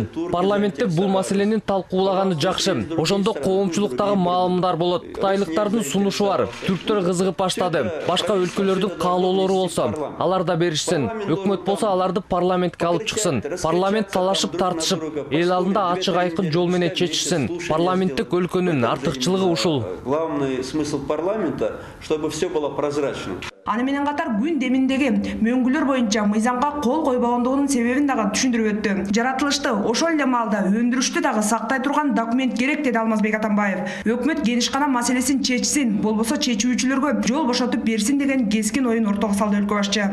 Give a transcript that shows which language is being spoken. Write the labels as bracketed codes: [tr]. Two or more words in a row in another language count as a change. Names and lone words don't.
[ky] Парламентте бул маселени талкуулаганы жакшы. Ошондо коомчулуктагы маалымдар болот. Кытайлыктардын сунушу бар. Түрктөр кызыгып баштады. Башка өлкөлөрдүн каалоолору болсо, алар да беришсин. Өкмөт болсо аларды парламентке алып чыксын. Парламент талашып тартышып, эл алдында ачык айкын жол менен чечишсин. Парламенттик өлкөнүн артыкчылыгы ушул. [ru] Главный смысл парламента, чтобы все было прозрачно. [ky] Аны менен катар күн деминдеги мөңгүлөр боюнча мыйзамга кол койбогондугунун себебин дагы түшүндүрүп өттү. Жаратылышты ошол эле маалда өндүрүштү дагы сактай турган документ керек, деди Алмазбек Атамбаев. Өкмөт генишкана маселесин чечсин, болбосо чечүүчүлөргө жол бошотуп берсин деген кескин оюн ортого салды өлкө башчы.